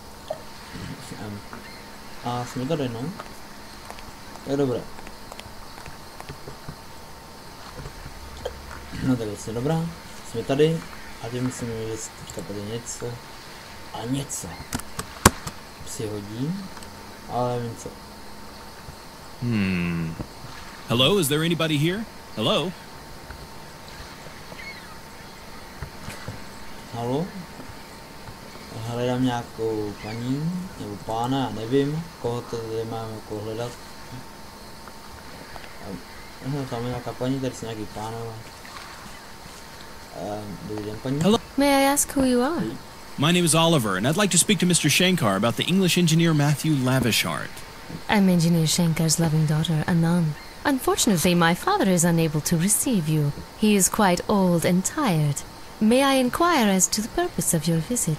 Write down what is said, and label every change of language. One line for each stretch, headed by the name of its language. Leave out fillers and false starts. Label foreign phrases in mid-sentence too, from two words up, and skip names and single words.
Czech: A jsme tady, no. Tak dobré. No tak vlastně dobrá. Jsme tady. A teď musíme vědět teďka tady něco. A něco. Si hodí. Ale nevím co.
English: Hello, is there anybody here? Hello?
Czech: Halo? Hledám nějakou paní, nebo pána, já nevím, koho to tady mám jako hledat. Aha, tam je nějaká paní, tady jsou nějaký pánové. Dobrý den, paní.
English: Hello. May I ask who you are? My name is Oliver, and I'd like to speak to Mr. Shankar about the English engineer Matthew Lavishart. I'm Engineer Shankar's loving daughter, Anand. Unfortunately, my father is unable to receive you. He is quite old and tired. May I inquire as to the purpose of your visit?